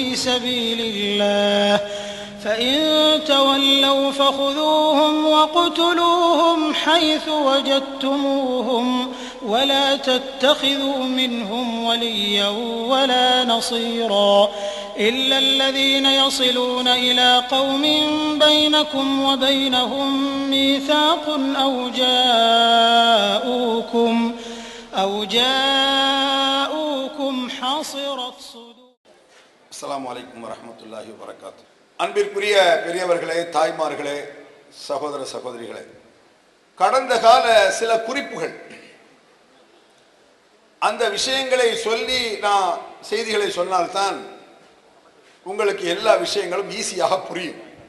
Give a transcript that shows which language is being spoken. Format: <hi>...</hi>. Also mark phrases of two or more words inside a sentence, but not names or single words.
<ar>سبيل الله فإن تولوا فخذوهم واقتلوهم حيث وجدتموهم ولا تتخذوا منهم وليا ولا نصيرا إلا الذين يصلون إلى قوم بينكم وبينهم ميثاق أو جاءوكم حصرت صدور. السلام عليكم ورحمة الله وبركاته.</ar> <ta>அன்பிற்குரிய பெரியவர்களே, தாய்மார்களே, சகோதர சகோதரிகளே, கடந்த கால சில குறிப்புகள், அந்த விஷயங்களை சொல்லி நான் செய்திகளை சொன்னால்தான் உங்களுக்கு எல்லா விஷயங்களும் ஈஸியாக புரியும்.</ta>